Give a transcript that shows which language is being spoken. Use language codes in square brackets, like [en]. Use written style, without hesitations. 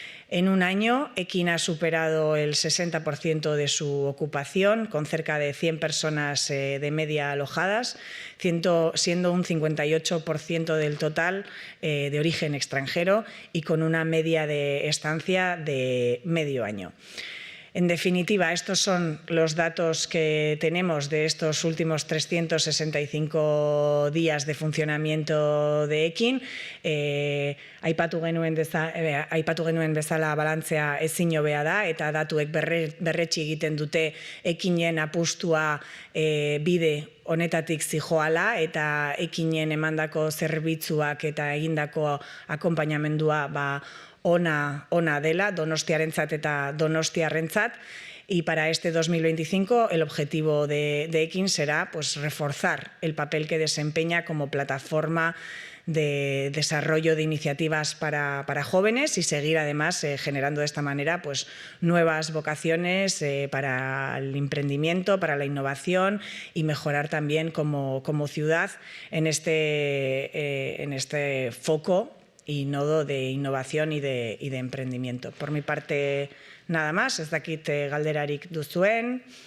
[es] En un año, Ekin ha superado el 60% de su ocupación, con cerca de 100 personas de media alojadas, siendo un 58% del total de origen extranjero y con una media de estancia de medio año. En definitiva, estos son los datos que tenemos de estos últimos 365 días de funcionamiento de Ekin. [eu] Aipatu genuen bezala balantzea ezin hobea da, eta datuek berretsi egiten dute Ekinen apustua bide honetatik zijoala, eta Ekinen emandako zerbitzuak eta egindako akonpainamendua ona dela, donostiarentzat eta donostiarrentzat. [es] Y para este 2025 el objetivo de Ekin será reforzar el papel que desempeña como plataforma de desarrollo de iniciativas para jóvenes y seguir además generando de esta manera nuevas vocaciones para el emprendimiento, para la innovación y mejorar también como ciudad en este foco y nodo de innovación y de emprendimiento. Por mi parte, nada más. [eu] Ez dakit galderarik duzuen.